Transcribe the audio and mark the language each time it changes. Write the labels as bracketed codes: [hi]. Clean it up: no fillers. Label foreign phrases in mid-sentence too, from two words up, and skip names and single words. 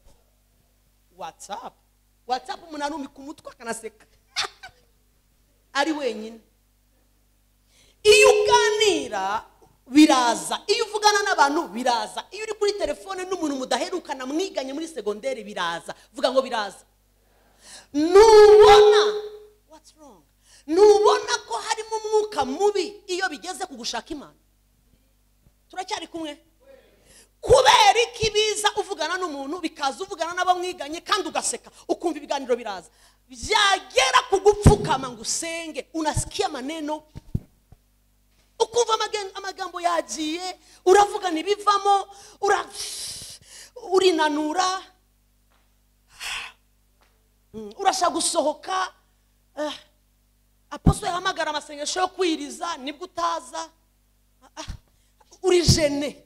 [rw] WhatsApp umuntu arumi ku mutwe akanaseka ari wenyine. Iyo uganira biraza, iyo uvugana n'abantu biraza, iyo uri kuri telefone n'umuntu mudaherukana mwiganye muri segonderi biraza. Vuga ngo biraza. Nubona [en] what's wrong? [rw] Nubona ko harimo umwuka mubi iyo bigeze kugushaka Imana? Turacyari kumwe? Kubera ikibiza uvugana n'umuntu bikaza uvugana n'abo mwiganye kandi ugaseka ukumva ibiganiro biraza. Byagera kugupfukama ngo usenge, [sw] unasikia maneno [rw] ukumva amagambo yagiye, uravuga nibivamo, urinanura, urashaka gusohoka. Apostle yahamagara amasengesho yo kwiriza nibwo utaza, uri jene.